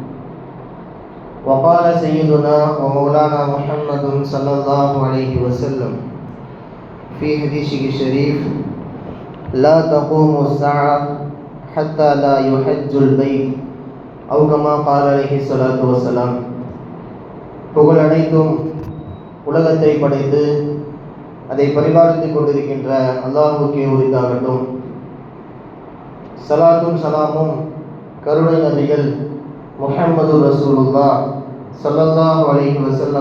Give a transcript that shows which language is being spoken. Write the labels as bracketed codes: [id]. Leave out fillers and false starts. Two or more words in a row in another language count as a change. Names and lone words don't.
[ar] وقال سيدنا ومولانا محمد صلى الله عليه وسلم في حديثه الشريف: لا تقوم الساعة حتى لا يحج البيت أو كما قال عليه الصلاة والسلام. [ta] புகழ் அனைத்தும் உலகத்தை படைத்து அதை பரிபாலித்துக் கொண்டிருக்கின்ற அல்லாஹ்வுக்கே உரித்தாகட்டும். ஸலாத்தும் ஸலாமும் கருணை நபிகள் முஹம்மது [ar] رسول الله صلى الله عليه وسلم